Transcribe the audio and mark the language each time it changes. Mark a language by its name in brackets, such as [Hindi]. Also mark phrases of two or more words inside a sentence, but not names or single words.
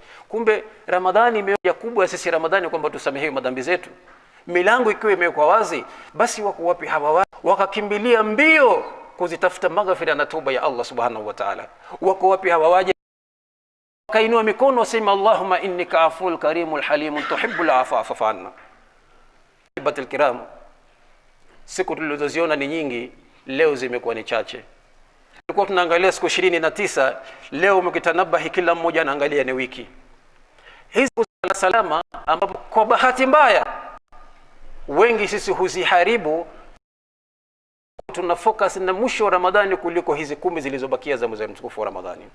[Swahili] Kumbe Ramadhani imekuja kubwa sisi Ramadhani kwamba tusamehewe madhambi zetu. Milango ikiwa imewekwa wazi, basi wako wapi hawa wakakimbilia mbio kuzitafuta maghfira na tauba ya Allah [Arabic] سبحانه وتعالى? [Swahili] Wako wapi hawa waje kainua mikono wasema, [Arabic] اللهم إنك عفو كريم حليم تحب العفو فاعف عنا. عباد الكرام, [Swahili] siku tulizoziona ni nyingi, leo zimekuwa ni chache. Tulikuwa tunaangalia siku 29, leo mkitanabahi kila mmoja anaangalia ni wiki. Hizi salama ambapo kwa bahati mbaya wengi sisi huziharibu, tuna focus na mwisho wa Ramadhani kuliko hizi 10 zilizobakia za mwezi mtukufu wa Ramadhani.